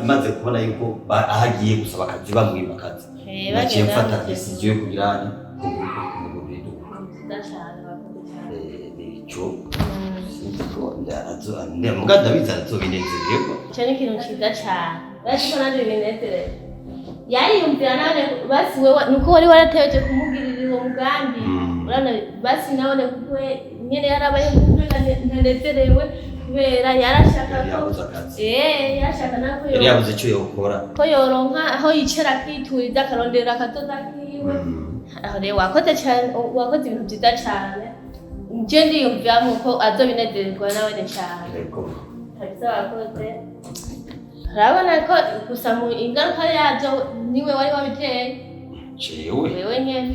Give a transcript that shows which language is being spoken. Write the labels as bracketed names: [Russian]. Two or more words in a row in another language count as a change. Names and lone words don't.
[Rundi] maze kubona yuko aho agiye gusaba akazi bamwima akazi naciye mfata decision yo kugira ane kumugurira iduka nicyo muga ndabizi arazobinezererwa icyo ni ikintu cyiza cyane uretse ko nanjye binezereza yariyumvira nawe basi wewe nuko wari warategereje kumugirira uwo mugambi urana basi nawe kuko nyene yarabaye ntanezerewe kubera yarashaka ko yarashaka nako yari yabuze icyo yokora ko yoronka aho yicara kwituriza akarondera akatoza kiwe aho rero wakoze cyane wakoze ibintu byiza cyane nje ndiyumvira ko azobinezererwa nawe cyane kabisa wakoze urabona ko gusa mu ingaruka yabyo niwe wari wabiteye wewe nyene